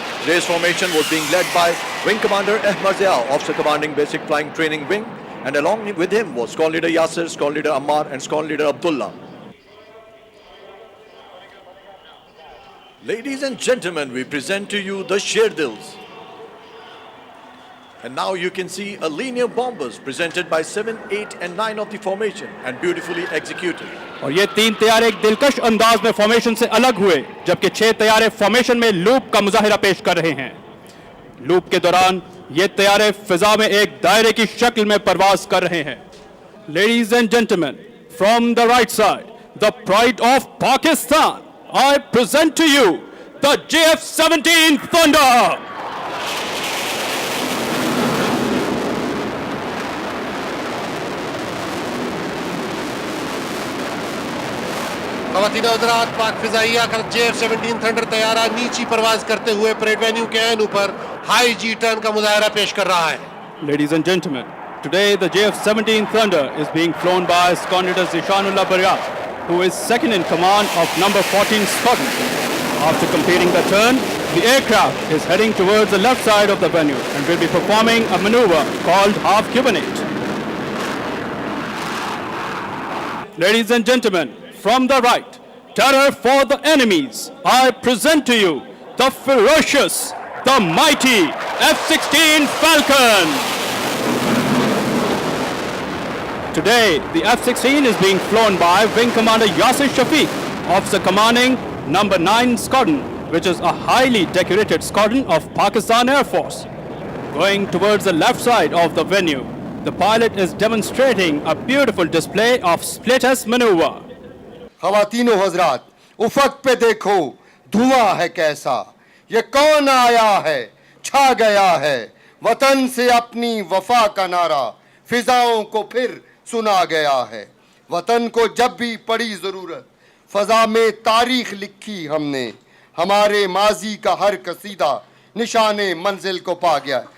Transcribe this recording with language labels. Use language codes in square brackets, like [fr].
[en] Today's formation was being led by Wing Commander Ahmad Zia, Officer Commanding Basic Flying Training Wing, and along with him was Squad Leader Yasser, Squad Leader Ammar, and Squad Leader Abdullah. Ladies and gentlemen, we present to you the Sherdils. And now you can see a linear bombers presented by 7, 8 and 9 of the formation and beautifully executed. [ur] اور یہ 3 طیارے ایک دلکش انداز میں formation سے الگ ہوئے، جبکہ 6 طیارے فارمیشن میں لوپ کا مظاہرہ پیش کر رہے ہیں. لوپ کے دوران یہ طیارے فضا میں ایک دائرے کی شکل میں پرواز کر رہے ہیں. [en] Ladies and gentlemen, from the right side, the pride of Pakistan, I present to you the JF-17 Thunder. [ur] خواتین و حضرات، پاک فضائیہ کا JF-17 تھنڈر طیارہ نیچی پرواز کرتے ہوئے پریڈ وینیو کے عین اوپر ہائی جی ٹرن کا مظاہرہ پیش کر رہا ہے. [en] Ladies and gentlemen, today the JF-17 Thunder is being flown by Squadron Leader Zishanullah Baryat, who is second in command of number 14 Squadron. After completing the turn, the aircraft is heading towards the left side of the venue and will be performing a maneuver called half cubanate. Ladies and gentlemen, from the right, terror for the enemies, I present to you the ferocious, the mighty F-16 Falcon. Today, the F-16 is being flown by Wing Commander Yasir Shafiq, Officer Commanding number 9 Squadron, which is a highly decorated squadron of Pakistan Air Force. Going towards the left side of the venue, the pilot is demonstrating a beautiful display of split-S maneuver. [ur] خواتین و حضرات، افق پہ دیکھو دھواں ہے کیسا، یہ کون آیا ہے چھا گیا ہے، وطن سے اپنی وفا کا نعرہ فضاؤں کو پھر سنا گیا ہے. وطن کو جب بھی پڑی ضرورت فضا میں تاریخ لکھی ہم نے، ہمارے ماضی کا ہر قصیدہ نشان منزل کو پا گیا.